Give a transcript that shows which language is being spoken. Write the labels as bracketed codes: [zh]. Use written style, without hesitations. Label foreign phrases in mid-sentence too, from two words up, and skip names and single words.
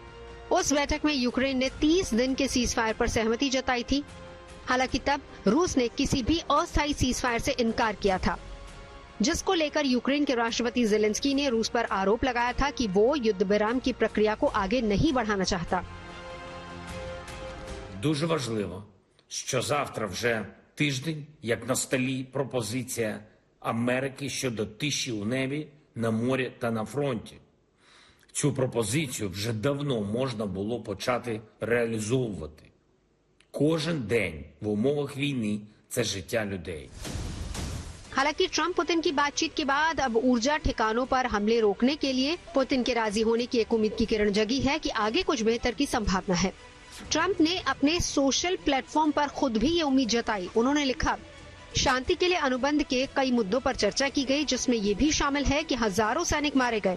[hi] उस बैठक में यूक्रेन ने 30 दिन के [en] cease fire [hi] पर सहमति जताई थी। हालांकि तब रूस ने किसी भी अस्थायी [en] cease fire [hi] से इनकार किया था, जिसको लेकर यूक्रेन के राष्ट्रपति ज़ेलेंस्की ने रूस पर आरोप लगाया था कि वो युद्ध विराम की प्रक्रिया को आगे नहीं बढ़ाना चाहता। [uk] Дуже важливо, що завтра вже тиждень, як на столі пропозиція Америки щодо тиші у небі, на морі та на фронті. Цю пропозицію вже давно можна було почати реалізовувати. Кожен день в умовах війни – це життя людей. [hi] हालांकि ट्रंप पुतिन की बातचीत के बाद अब ऊर्जा ठिकानों पर हमले रोकने के लिए पुतिन के राजी होने की एक उम्मीद की किरण जगी है कि आगे कुछ बेहतर की संभावना है। ट्रंप ने अपने [en] social platform [hi] पर खुद भी ये उम्मीद जताई। उन्होंने लिखा, शांति के लिए अनुबंध के कई मुद्दों पर चर्चा की गई, जिसमें ये भी शामिल है कि हजारों सैनिक मारे गए।